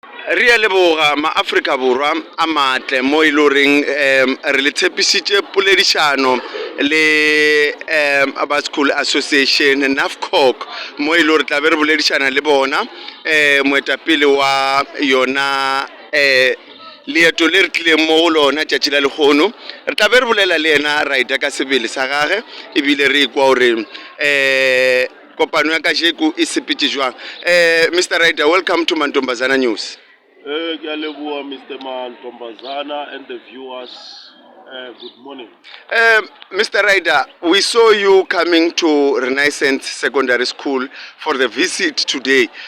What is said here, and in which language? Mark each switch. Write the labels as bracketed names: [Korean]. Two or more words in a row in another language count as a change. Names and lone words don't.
[Northern Sotho] Re a leboga ma-Afrika Borwa a matle mo e le goreng re le tshepisitše poledišano le ba School Association NAFCOC mo e le gore tla be re boledišana le bona moetapele wa yona leeto le re tlileng mo go lona tšatši la lekgono re tla be re bolela le yena Ryder ka sebele sa gage ebile re kwa gore kopano ya kajeko e sepetše jwang. [English] Mr. Ryder, welcome to Mantombazana News. Mr. Mantombazana and the viewers, good morning. Mr. Ryder, we saw you coming to Renaissance Secondary School for the visit today.